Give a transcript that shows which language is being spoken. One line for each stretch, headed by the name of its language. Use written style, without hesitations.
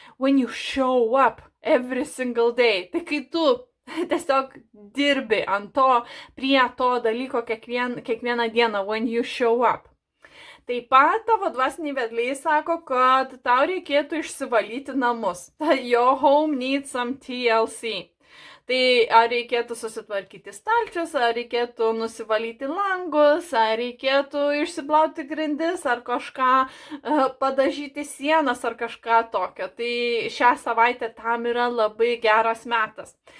English: when you show up every single day,
Lithuanian: tai kai tu tiesiog dirbi ant to, prie to dalyko kiekvieną dieną,
English: when you show up.
Lithuanian: Taip pat tavo dvasiniai vedliai sako, kad tau reikėtų išsivalyti namus.
English: Your home needs some TLC.
Lithuanian: Tai ar reikėtų susitvarkyti stalčius, ar reikėtų nusivalyti langus, ar reikėtų išsiplauti grindis, ar kažką padažyti sienas, ar kažką tokio. Tai šią savaitę tam yra labai geras metas.